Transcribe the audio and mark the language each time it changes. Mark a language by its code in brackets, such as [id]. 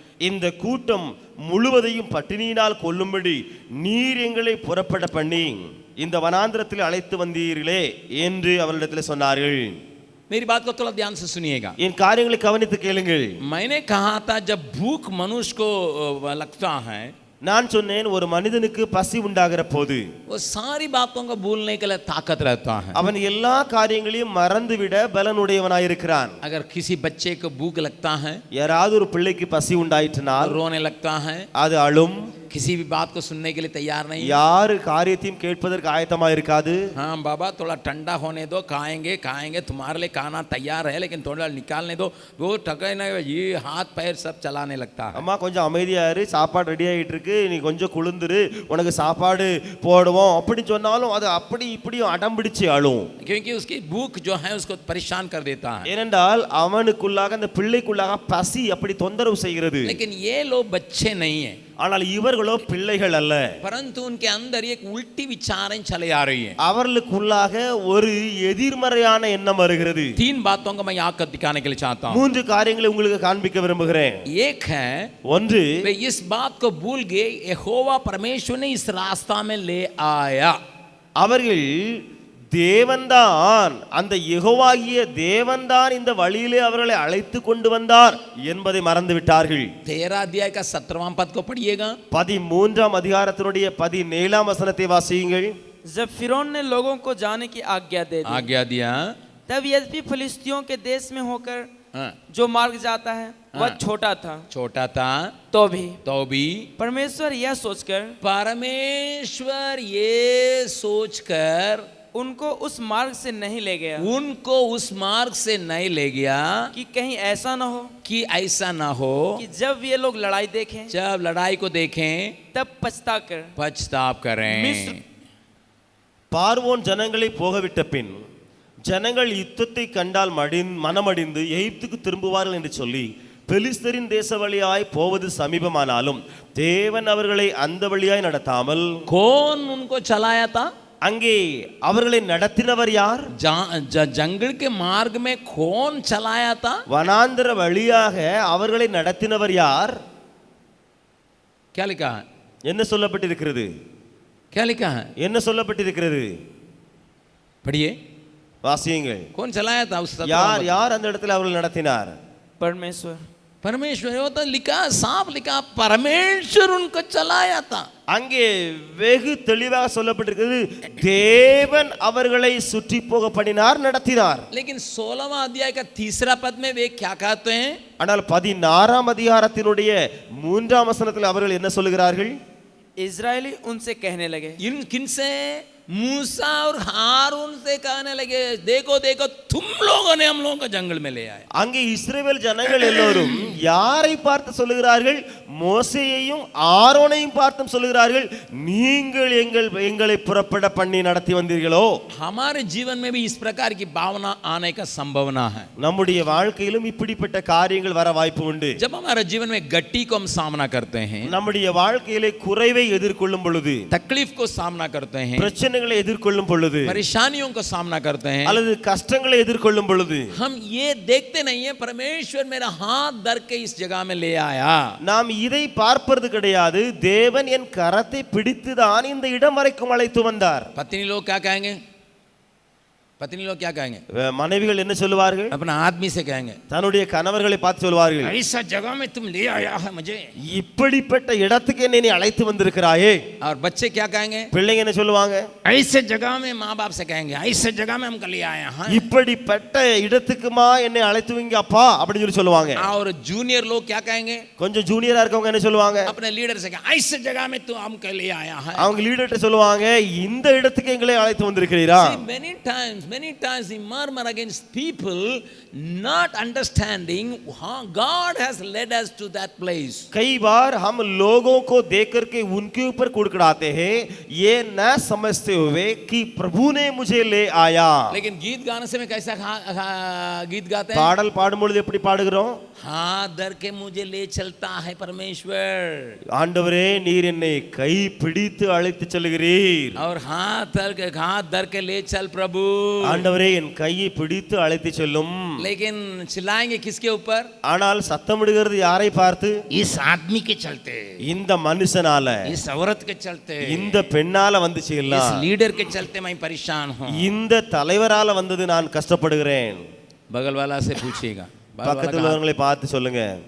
[ta] இந்த கூட்டம் முழுவதையும் பட்டினியினால் கொல்லும்படி நீர் எங்களை புறப்பட பண்ணி இந்த வனாந்திரத்தில் அழைத்து வந்தீர்களே என்று அவரிடத்தில் சொன்னார்கள். [hi] मेरी बात को थोड़ा ध्यान से सुनिएगा. [ta] என் காரியங்களை கவனித்து கேளுங்கள். [hi] मैंने कहा था जब भूख मनुष्य को लगता है, [ta] நான் சொன்னேன் ஒரு மனிதனுக்கு பசி உண்டாகிற போது [hi] वो सारी बातों को भूलने के लिए ताकत रहता है। [ta] அவன் எல்லா காரியங்களையும் மறந்துவிட பலனுடையவனாயிருக்கிறான். [hi] अगर किसी बच्चे को भूख लगता है, [ta] யாராவது ஒரு பிள்ளைக்கு பசி உண்டாயிற்றினால் [hi] रोने लगता है, [ta] அது அழும். [hi] किसी भी बात को सुनने के लिए तैयार नहीं है। [ta] யாரு காரியத்தையும் கேட்பதற்கு ஆயத்தமா இருக்காது. [hi] हाँ बाबा थोड़ा ठंडा होने दो, खाएंगे खाएंगे, तुम्हारे लिए खाना तैयार है, लेकिन थोड़ा निकालने दो। वो टके ना ये हाथ पैर सब चलाने लगता है। [ta] அம்மா கொஞ்சம் அமைதியா இரு, சாப்பாடு ரெடி ஆயிட்டு இருக்கு, நீ கொஞ்சம் குளிந்துரு, உனக்கு சாப்பாடு போடுவோம் அப்படி சொன்னாலும் அது அப்படி இப்படி அடம் பிடிச்சு அழும். [hi] क्योंकि उसकी भूख जो है उसको परेशान कर देता है। [ta] ஏனென்றால் அவனுக்குள்ளாக அந்த பிள்ளைக்குள்ளாக பசி அப்படி தொந்தரவு செய்கிறது. [hi] लेकिन ये लोग बच्चे नहीं है, [ta] ஆனால் இவர்களோ பிள்ளைகள் அல்ல. [hi] परंतु उनके अंदर एक उल्टी विचारें चले आ रही है। [ta] அவர்களுக்குள்ளாக ஒரு எதிர்மறையான எண்ணம் வருகிறது. [hi] 3 बातों को मैं यहाँ कर दिखाने के लिए चाहता हूँ। [ta] 3 காரியங்களை உங்களுக்கு காண்பிக்க விரும்புகிறேன். [hi] एक है, [ta] ஒன்று, [hi] वे इस बात को भूल गए यहोवा परमेश्वर ने इस रास्ता में ले आया। [ta] அவர்கள் தேவன்தான், அந்த யெகோவாகிய தேவன்தான் இந்த வழியிலே அவர்களை அழைத்து கொண்டு வந்தார் என்பதை மறந்து விட்டார்கள். [hi] 13 अध्याय का 17वां पद को पढ़िएगा। [ta] 13ஆம் அதிகாரத்தினுடைய 17ஆம் வசனத்தை வாசியுங்கள். [hi] जब फिरौन ने लोगों को जाने की आज्ञा दे दी, आज्ञा दिया, तब यद्यपि फिलिस्तियों के देश में होकर हाँ, जो मार्ग जाता है वह हाँ। छोटा था, छोटा था तो भी परमेश्वर ये सोचकर उनको उस मार्ग से नहीं ले गया, उनको उस मार्ग से नहीं ले गया कि कहीं ऐसा ना हो कि ऐसा ना हो कि जब ये लोग लड़ाई देखें जब लड़ाई को देखें तब पछताव करें। [ta] பார்வோன் ஜனங்களை போகவிட்ட பின் ஜனங்கள் யுத்தத்தை கண்டால் மனமடிந்து எகிப்துக்கு திரும்புவார்கள் என்று சொல்லி பெலிஸ்தரின் தேச வழியாய் போவது சமீபமானாலும் தேவன் அவர்களை அந்த வழியாய் நடத்தாமல் [hi] कौन उनको चलाया था? [ta] அங்கே அவர்களை நடத்தினவர் யார்? [hi] जंगल के मार्ग में कौन चलाया था? [ta] வனாந்தர வழியாக அவர்களை நடத்தினவர் யார்? [hi] क्या लिखा है? [ta] என்ன சொல்லப்பட்டிருக்கிறது? [hi] क्या लिखा है? [ta] என்ன சொல்லப்பட்டிருக்கிறது? [hi] पढ़िए, [ta] வாசியுங்கள். [hi] कौन चलाया था? उस [ta] யார் யார் அந்த இடத்துல அவர்கள் நடத்தினார்? [hi] परमेश्वर वो तो लिखा, साफ लिखा, परमेश्वर उनको चलाया था। [ta] அங்கே வெகு தெளிவாக சொல்லப்பட்டிருக்கிறது, தேவன் அவர்களை சுற்றி போக பண்ணினார், நடத்தினார். [hi] लेकिन 16वां अध्याय का 3 पद में वे क्या कहते हैं? [ta] ஆனால் 16ஆம் அதிகாரத்தினுடைய 3ஆம் வசனத்தில் அவர்கள் என்ன சொல்கிறார்கள்? [hi] इजरायली उनसे कहने लगे, किनसे? मूसा और हारून से कहने लगे, देखो देखो तुम लोगों ने हम लोगों को जंगल में ले आए। [ta] அங்கே இஸ்ரவேல் ஜனங்கள் எல்லோரும் யாரை பார்த்து சொல்லுகிறார்கள்? மோசேயையும் ஆரோனையும் பார்த்து சொல்லுகிறார்கள், நீங்கள் எங்களை புறப்பட பண்ணி நடத்தி வந்தீர்களோ. [hi] हमारे जीवन में भी इस प्रकार की भावना आने का संभावना है। [ta] நம்முடைய வாழ்க்கையிலும் இப்படிப்பட்ட காரியங்கள் வர வாய்ப்பு உண்டு. [hi] जब हमारे जीवन में गट्टी को हम सामना करते हैं, [ta] நம்முடைய வாழ்க்கையிலே குறைவை எதிர்கொள்ளும் பொழுது, [hi] तकलीफ को सामना करते हैं, [ta] பிரச்சனைகளை எதிர்கொள்ளும் பொழுது, [hi] परेशानियों को सामना करते हैं, [ta] அல்லது கஷ்டங்களை எதிர்கொள்ளும் பொழுது [hi] हम ये देखते नहीं है परमेश्वर मेरा हाथ धर के इस जगह में ले आया। [ta] நாம் இதை பார்ப்பது கிடையாது. தேவன் என் கரத்தை பிடித்துதான் இந்த இடம் வரைக்கும் அழைத்து வந்தார். [hi] पत्नी लोग क्या कहेंगे? पत्नी लोग क्या कहेंगे? [ta] மனைவிகள் என்ன சொல்லுவார்கள்? [hi] अपना आदमी से कहेंगे, [ta] தன்னுடைய கணவர்களை பார்த்து சொல்வார்கள், [hi] ऐसा जगह में तुम ले आया है मुझे। [ta] இப்படிப்பட்ட இடத்துக்கு என்னை நீ அழைத்து வந்திருக்கிறாயே. [hi] और बच्चे क्या कहेंगे? [ta] பிள்ளைங்க என்ன சொல்லுவாங்க? [hi] ऐसे जगह में माँ बाप से कहेंगे, ऐसे जगह में हमको ले आया है। [ta] இப்படிப்பட்ட இடத்துக்குமா என்னை அழைத்து வைங்க அப்பா அப்படின்னு சொல்லி சொல்லுவாங்க. [hi] और जूनियर लोग क्या कहेंगे? [ta] கொஞ்சம் ஜூனியரா இருக்கவங்க என்ன சொல்லுவாங்க? [hi] अपने लीडर से कहेंगे, ऐसे जगह में तू हमको ले आया है। [ta] அவங்க லீடர்ட்ட சொல்லுவாங்க, இந்த இடத்துக்கு எங்களை அழைத்து வந்திருக்கிறீரா. [en] Many times we murmur against people not understanding how God has led us to that place. [hi] कई बार हम लोगों को देख करके उनके ऊपर कुड़कुड़ाते हैं, ये न समझते हुए कि प्रभु ने मुझे ले आया. लेकिन गीत गाने से में कैसा गीत गाते हैं? [ta] பாடல் பாடும்பொழுது எப்படி பாடுகிறோம்? [hi] हाथ धर के मुझे ले चलता है परमेश्वर, [ta] ஆண்டவரே நீர் என்னை கை பிடித்து அழைத்து செல்கிறீர். [hi] और हाथ धर के ले चल प्रभु, [ta] ஆண்டவரே என் கையை பிடித்து அழைத்து செல்லும். [hi] लेकिन चिल्लाएंगे किसके ऊपर? [ta] ஆனால் சத்தமிடுகிறது யாரை பார்த்து? [hi] इस आदमी के चलते, [ta] இந்த மனுஷனால, [hi] इस औरत के चलते, [ta] இந்த பெண்ணால வந்துச்சு [hi] इस [ta] எல்லாம், [hi] लीडर के चलते मैं परेशान हूँ। [ta] இந்த தலைவரால வந்தது நான் கஷ்டப்படுகிறேன். [hi] बगल वाला से पूछिएगा, [ta] பக்கத்துல உள்ளவங்களை பார்த்து சொல்லுங்க,